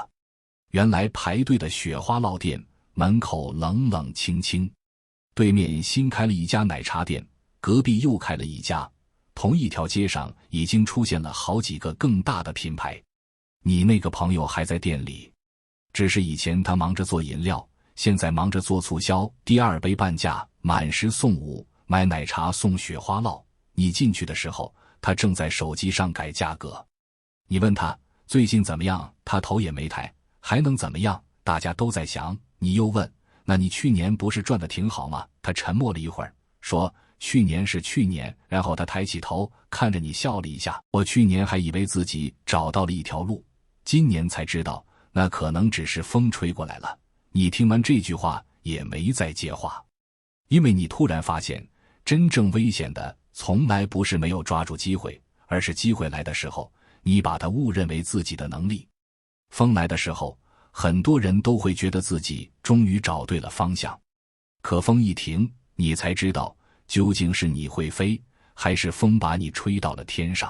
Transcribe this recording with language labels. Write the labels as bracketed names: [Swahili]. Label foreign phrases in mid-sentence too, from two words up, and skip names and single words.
[Chinese] 原來排隊的雪花烙店門口冷冷清清，對面新開了一家奶茶店，隔壁又開了一家，同一條街上已經出現了好幾個更大的品牌。你那個朋友還在店裡，只是以前他忙着做飲料，現在忙着做促銷，第2杯半價，滿10送5，買奶茶送雪花烙。你進去的時候，他正在手機上改價格。你問他最近怎麼樣，他頭也沒抬，還能怎麼樣？大家都在想。你又問，那你去年不是賺得挺好嗎？他沉默了一會兒，說去年是去年。然後他抬起頭看着你笑了一下，我去年還以為自己找到了一條路，今年才知道那可能只是風吹過来了。你听完这句話也沒再接話，因為你突然發現，真正危險的從來不是沒有抓住機會，而是機會來的時候，你把它誤認為自己的能力。風來的時候，很多人都會覺得自己終於找對了方向，可風一停，你才知道究竟是你會飛，還是風把你吹到了天上。